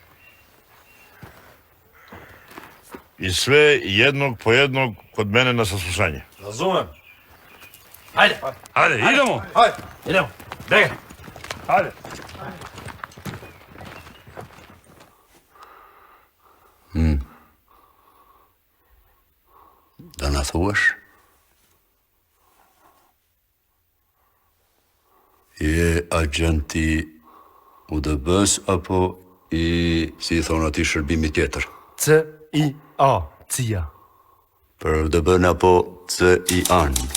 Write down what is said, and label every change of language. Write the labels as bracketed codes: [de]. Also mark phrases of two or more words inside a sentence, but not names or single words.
[sr] I sve jednog po jednog kod mene na saslušanje. Razumem. Hajde. Hajde, idemo. Idemo. Dej. Hajde. [sq] Da na thuash? Je agenti UDB-s apo si i thonë ati shërbimi tjetër? CIA, CIA. Për UDB-n apo CIA-n?